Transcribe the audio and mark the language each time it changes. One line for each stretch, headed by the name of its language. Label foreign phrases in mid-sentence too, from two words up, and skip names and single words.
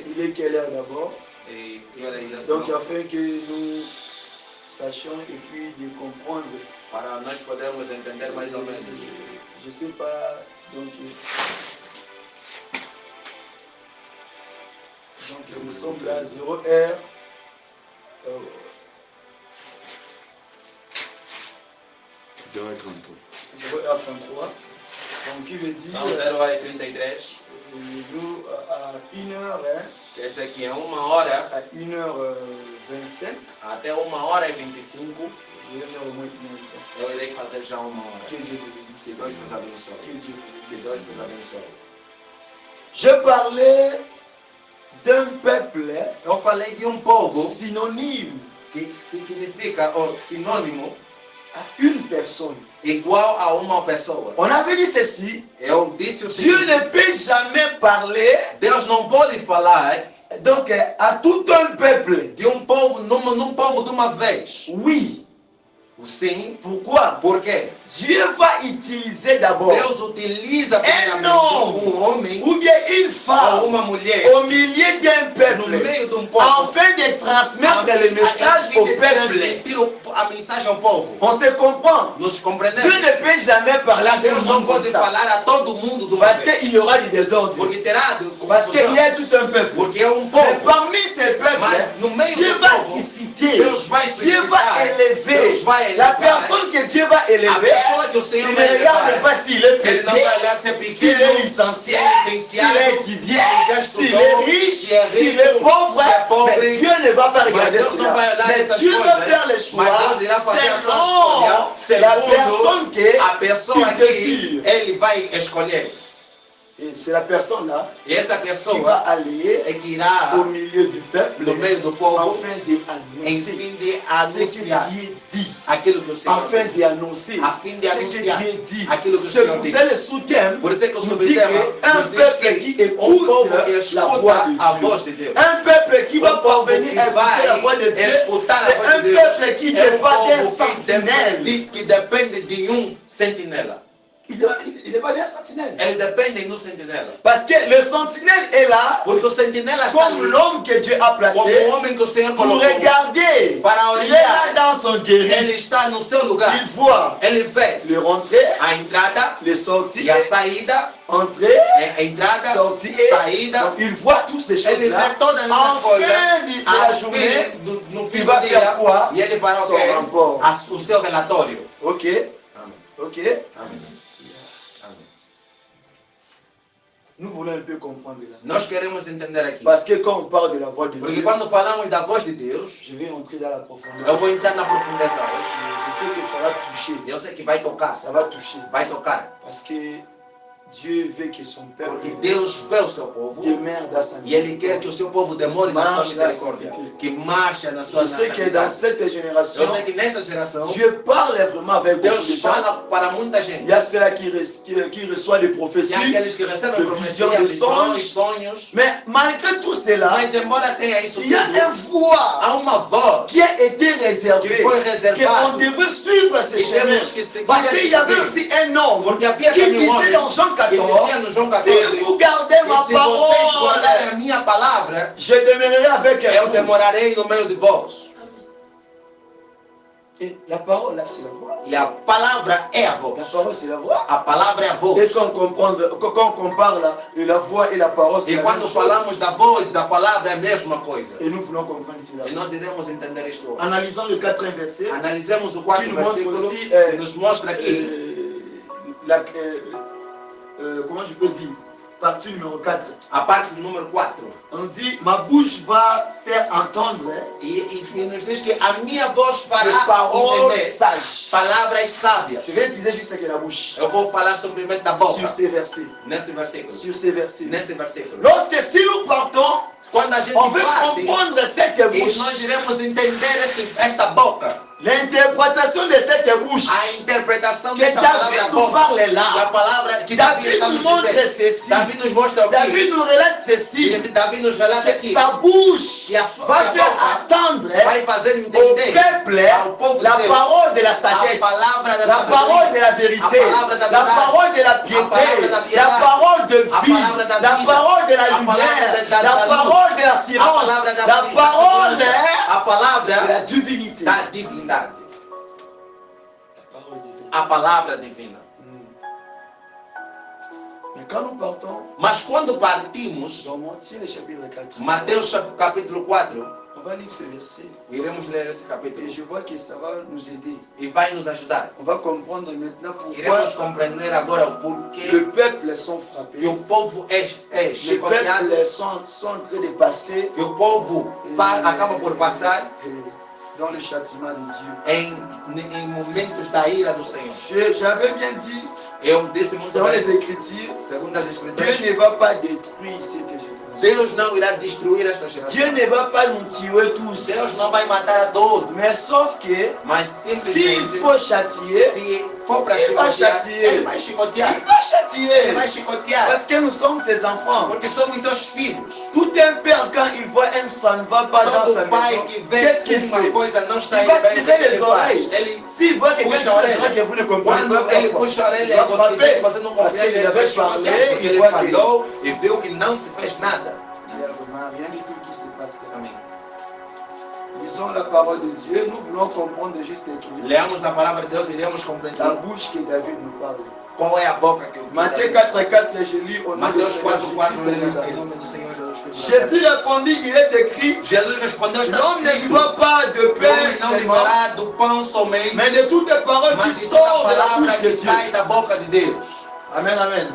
French: Il est quelle heure d'abord?
Portuguese: E que horas já são?
French: Donc afin que nous sachions et puis de comprendre.
Portuguese: Para nós podermos entender mais ou menos.
French: Je ne sais pas. Donc nous sommes là, 0h. 0h33. Donc qui veut dire
Portuguese: São 0h33.
French: nous à 1h, hein,
Portuguese: Quer dizer que em uma hora,
French: à 1h25,
Portuguese: até 1h25,
French: je vais faire au moins 1 heure de temps.
Portuguese: eu irei fazer já uma hora.
French: Que Dieu vous Que bénisse.
Portuguese: Deus vos abençoe.
French: Que Dieu vous Que bénisse.
Portuguese: Deus vos abençoe.
French: Je parlais d'un peuple
Portuguese: Eu falei de povo
French: synonyme
Portuguese: que significa, ou sinônimo,
French: à une personne.
Portuguese: igual a uma pessoa.
French: On avait dit ceci,
Portuguese: Eu disse o
French: Dieu
Portuguese: seguinte,
French: ne peut jamais parler
Portuguese: Deus não pode falar
French: donc à tout un peuple.
Portuguese: de povo, num povo de uma vez.
French: Oui.
Portuguese: Sim.
French: Pourquoi?
Portuguese: Por quê?
French: Dieu va utiliser d'abord
Portuguese: Deus utiliza primeiramente
French: homme
Portuguese: homem
French: ou bien une
Portuguese: ou
French: femme
Portuguese: uma mulher
French: au milieu d'un
Portuguese: no
French: peuple
Portuguese: meio de povo
French: afin de transmettre le message
Portuguese: fim
French: au
Portuguese: de
French: peuple.
Portuguese: transmitir a mensagem ao povo.
French: On se comprend.
Portuguese: Nos
French: Dieu
Portuguese: compreendemos?
French: ne peut jamais parler à tout
Portuguese: Deus
French: le
Portuguese: não
French: monde comme
Portuguese: pode
French: ça.
Portuguese: falar a todo mundo de uma
French: Parce
Portuguese: vez.
French: qu'il y aura du désordre.
Portuguese: Porque terá de
French: Parce qu'il
Portuguese: confusão.
French: y a tout un peuple.
Portuguese: Porque é
French: Mais
Portuguese: povo.
French: parmi ces peuples,
Portuguese: Mas no meio
French: Dieu
Portuguese: do
French: va
Portuguese: povo,
French: susciter.
Portuguese: Deus vai
French: Dieu va
Portuguese: suscitar.
French: élever.
Portuguese: Deus vai
French: La
Portuguese: elevar.
French: personne que Dieu va
Portuguese: A
French: élever,
Portuguese: pessoa que o Senhor
French: il
Portuguese: vai
French: ne regarde
Portuguese: elevar.
French: pas s'il est
Portuguese: Ele não vai
French: petit,
Portuguese: olhar se é
French: s'il
Portuguese: pequeno,
French: est licencié, s'il s'il
Portuguese: é
French: est
Portuguese: licenciado,
French: étudiant,
Portuguese: s'il já
French: s'il
Portuguese: estudou,
French: est riche,
Portuguese: se é
French: s'il est
Portuguese: rico,
French: pauvre.
Portuguese: se é pobre.
French: Mais Dieu ne va pas
Portuguese: Mas
French: regarder
Portuguese: Deus não
French: cela.
Portuguese: vai olhar
French: Mais
Portuguese: essas
French: Dieu va
Portuguese: coisas.
French: faire le choix
Portuguese: Mas Deus irá fazer a sua escolha
French: selon la personne que
Portuguese: a pessoa
French: il
Portuguese: que
French: désire.
Portuguese: ele vai escolher.
French: Et c'est la personne là
Portuguese: E essa
French: qui va
Portuguese: pessoa
French: aller
Portuguese: é que irá
French: au milieu du peuple
Portuguese: no meio do povo
French: afin de
Portuguese: em
French: annoncer
Portuguese: fim de
French: ce que
Portuguese: anunciar
French: Dieu dit.
Portuguese: aquilo que o Senhor
French: Afin
Portuguese: diz.
French: de annoncer
Portuguese: A fim de
French: ce que
Portuguese: anunciar
French: Dieu dit.
Portuguese: aquilo que o
French: C'est
Portuguese: Senhor
French: pour
Portuguese: diz.
French: ça le sous-thème
Portuguese: Por isso é que o
French: nous dit
Portuguese: subtema
French: qu'un
Portuguese: nos diz
French: peuple qui
Portuguese: que
French: écoute
Portuguese: povo que
French: la
Portuguese: escuta
French: voix
Portuguese: a
French: de
Portuguese: voz
French: Dieu.
Portuguese: de Deus.
French: Un peuple qui va
Portuguese: povo
French: parvenir
Portuguese: que
French: à écouter la voix de
Portuguese: vai
French: Dieu.
Portuguese: escutar a
French: C'est
Portuguese: voz
French: un
Portuguese: de Deus.
French: peuple qui
Portuguese: É
French: dépend d'un
Portuguese: povo
French: sentinelle.
Portuguese: que depende de sentinela.
French: Il n'est pas d'un sentinelle.
Portuguese: Ele depende de sentinela.
French: Parce que le sentinelle est là
Portuguese: Porque o sentinela está
French: comme
Portuguese: ali
French: l'homme que Dieu a placé
Portuguese: como o homem que o Senhor
French: pour
Portuguese: colocou.
French: regarder.
Portuguese: Para
French: Il est là
Portuguese: olhar.
French: dans son guéri.
Portuguese: Ele está no seu lugar.
French: Il voit
Portuguese: Ele vê
French: le rentrer,
Portuguese: a entrada
French: le
Portuguese: e
French: sortir,
Portuguese: a saída.
French: entrer,
Portuguese: A entrada,
French: sortir.
Portuguese: saída.
French: Donc, il voit toutes ces
Portuguese: Ele
French: choses-là.
Portuguese: vê todas essas
French: En
Portuguese: coisas.
French: fin de la journée,
Portuguese: No fim
French: il
Portuguese: do
French: va
Portuguese: dia.
French: faire quoi?
Portuguese: E ele fará o
French: Son
Portuguese: quê?
French: rapport.
Portuguese: O seu relatório.
French: Ok,
Portuguese: Amém.
French: ok.
Portuguese: Amém. Amém.
French: Nous voulons un peu comprendre là.
Portuguese: Nós queremos entender aqui.
French: Parce que quand on parle de la voix de
Portuguese: Porque
French: Dieu,
Portuguese: quando falamos da voz de Deus,
French: je vais entrer dans la profondeur.
Portuguese: eu vou entrar na profundeza hoje.
French: Je sais que ça va toucher.
Portuguese: Eu sei que vai tocar.
French: Ça va toucher.
Portuguese: Vai tocar.
French: Parce que Dieu veut que son peuple
Portuguese: Porque Deus vê o seu povo.
French: demeure dans sa
Portuguese: E Ele quer que o seu povo demore na sua
French: Marche na
Portuguese: misericórdia. santidade. Que marcha na sua
French: Je sais que
Portuguese: santidade.
French: dans cette génération,
Portuguese: Eu sei que nesta geração,
French: Dieu parle vraiment avec beaucoup de
Portuguese: Deus
French: gens.
Portuguese: fala para muita gente.
French: Il y a ceux qui reçoivent des
Portuguese: E
French: prophéties.
Portuguese: aqueles que recebem
French: de
Portuguese: profecias, visão, de visões, sonhos.
French: Mais malgré tout cela,
Portuguese: Mas embora tenha isso
French: il y a
Portuguese: tudo,
French: une voix
Portuguese: há uma voz
French: qui a été réservée.
Portuguese: que foi
French: Qu'on
Portuguese: reservada.
French: devait suivre ces
Portuguese: E
French: chemins.
Portuguese: temos que seguir
French: Parce qu'il y avait
Portuguese: esse
French: aussi un homme
Portuguese: Porque havia
French: qui
Portuguese: também um homem
French: disait dans Jean
Portuguese: que dizia
French: 14,
Portuguese: no João 14,
French: si vous gardez
Portuguese: e
French: ma
Portuguese: se vocês
French: parole,
Portuguese: guardarem a minha palavra,
French: je demeurerai avec
Portuguese: eu
French: vous.
Portuguese: demorarei no meio de vós.
French: Et la parole là, c'est la voix.
Portuguese: E a palavra é a voz.
French: La parole, c'est la voix.
Portuguese: A palavra é a voz.
French: Et quand on compare la voix et la parole, c'est
Portuguese: E
French: la
Portuguese: quando
French: même chose.
Portuguese: falamos da voz e da palavra é a mesma coisa.
French: Et nous voulons comprendre cela.
Portuguese: E nós iremos entender isto hoje.
French: Analysons le 4e verset.
Portuguese: Analisemos o quarto
French: Que nos montre
Portuguese: versículo
French: aussi,
Portuguese: que nos mostra aqui
French: comment je peux dire, partie numéro 4.
Portuguese: a parte número 4.
French: On dit, ma bouche va faire entendre
Portuguese: E nos diz que a minha voz
French: des
Portuguese: fará
French: paroles
Portuguese: entender
French: sages.
Portuguese: palavras sábias.
French: Je vais utiliser juste avec la bouche.
Portuguese: Eu vou falar simplesmente da boca
French: Sur ces versets.
Portuguese: nesse versículo.
French: Sur ces versets.
Portuguese: Nesse versículo.
French: Lorsque si nous partons,
Portuguese: Quando a gente
French: on veut
Portuguese: parte,
French: comprendre cette
Portuguese: e nós
French: bouche.
Portuguese: iremos entender esta boca.
French: L'interprétation de cette bouche.
Portuguese: A interpretação
French: Que
Portuguese: desta palavra
French: David nous
Portuguese: boca.
French: parle
Portuguese: A
French: là.
Portuguese: palavra que Davi
French: David
Portuguese: está
French: nous
Portuguese: nos
French: montre
Portuguese: dizendo.
French: ceci.
Portuguese: Davi nos mostra o
French: David
Portuguese: que?
French: nous relate ceci.
Portuguese: Davi nos relata
French: Que
Portuguese: aqui.
French: sa bouche
Portuguese: Que a
French: va
Portuguese: sua
French: faire
Portuguese: boca
French: attendre
Portuguese: vai fazer
French: au
Portuguese: entender
French: peuple
Portuguese: ao povo
French: la
Portuguese: de Deus
French: parole de la
Portuguese: a
French: sagesse,
Portuguese: palavra da
French: la
Portuguese: sabedoria,
French: parole de la vérité,
Portuguese: a palavra da
French: la
Portuguese: verdade,
French: parole de la
Portuguese: a
French: piété,
Portuguese: palavra da
French: la
Portuguese: piedade,
French: parole de
Portuguese: a
French: vie,
Portuguese: palavra da
French: la
Portuguese: vida,
French: parole de la
Portuguese: a palavra
French: lumière,
Portuguese: da
French: la
Portuguese: luz,
French: parole de la
Portuguese: a
French: science,
Portuguese: palavra da
French: la
Portuguese: vida,
French: parole
Portuguese: a palavra
French: de la divinité.
Portuguese: da divindade,
French: La parole divine.
Portuguese: a palavra divina.
French: Mais quand nous partons,
Portuguese: Mas quando partimos,
French: dans Matthieu le chapitre 4,
Portuguese: Mateus capítulo 4,
French: on va lire ce verset
Portuguese: iremos ler esse capítulo
French: et je vois que ça va nous aider.
Portuguese: e vai nos ajudar.
French: On va comprendre maintenant
Portuguese: Iremos
French: pourquoi
Portuguese: compreender agora o porquê
French: le peuple sont frappés.
Portuguese: que o povo é
French: Les
Portuguese: chicoteado,
French: peuples sont en train de passer
Portuguese: que o povo acaba por passar
French: dans le châtiment de Dieu.
Portuguese: em momentos da ira do Senhor.
French: J'avais bien dit,
Portuguese: Eu disse muito
French: selon les
Portuguese: bem,
French: Écritures,
Portuguese: segundo as
French: Dieu
Portuguese: Escrituras,
French: ne va pas détruire cette génération.
Portuguese: Deus não irá destruir esta geração.
French: Dieu ne va pas nous tuer tous.
Portuguese: Deus não vai matar a todos,
French: Mais sauf que
Portuguese: mas
French: s'il
Portuguese: simplesmente,
French: faut châtier,
Portuguese: se for para Ele vai chicotear,
French: chatier.
Portuguese: Ele vai chicotear.
French: il va châtier.
Portuguese: Ele vai chicotear.
French: Parce que nous sommes ses enfants.
Portuguese: Porque somos seus filhos.
French: Tout un père, quand il voit un sang ne va pas dans sa
Portuguese: Todo pai
French: maison,
Portuguese: que vê
French: qu'est-ce
Portuguese: que
French: qu'il
Portuguese: uma
French: fait?
Portuguese: coisa não está
French: Il
Portuguese: indo
French: va
Portuguese: bem, o que
French: tirer
Portuguese: ele
French: les
Portuguese: faz?
French: oreilles.
Portuguese: Ele
French: S'il voit quelqu'un
Portuguese: puxa
French: qui
Portuguese: a orelha.
French: que vous ne comprenez
Portuguese: Quando
French: pas,
Portuguese: ele puxa a orelha,
French: il va
Portuguese: você vê
French: frapper.
Portuguese: que você não
French: Parce
Portuguese: compreende,
French: qu'il
Portuguese: ele vai
French: avait
Portuguese: chicotear,
French: parlé,
Portuguese: porque
French: il
Portuguese: ele
French: voit que
Portuguese: falou e viu que não se fez nada.
French: il n'y a vraiment rien du tout qui se passe.
Portuguese: Amém.
French: Lisons la parole de Dieu, nous voulons comprendre juste écrit.
Portuguese: Leamos a palavra de Deus e iremos compreender
French: La bouche que David nous parle.
Portuguese: qual é a boca que o
French: Matthieu 4,4, je lis au nom de
Portuguese: Mateus 4, 4,
French: Jésus de
Portuguese: em
French: Nazareth.
Portuguese: nome do Senhor Jesus Cristo.
French: Jésus répondit, il est écrit,
Portuguese: Jesus respondeu, está
French: l'homme ne
Portuguese: escrito,
French: vivra pas de
Portuguese: o
French: pain
Portuguese: homem não
French: seulement,
Portuguese: viverá do pão somente,
French: mais de toutes les paroles qui
Portuguese: mas de toda
French: sortent de la
Portuguese: palavra
French: bouche de
Portuguese: que
French: Dieu.
Portuguese: sai da boca de Deus.
French: Amen, amen.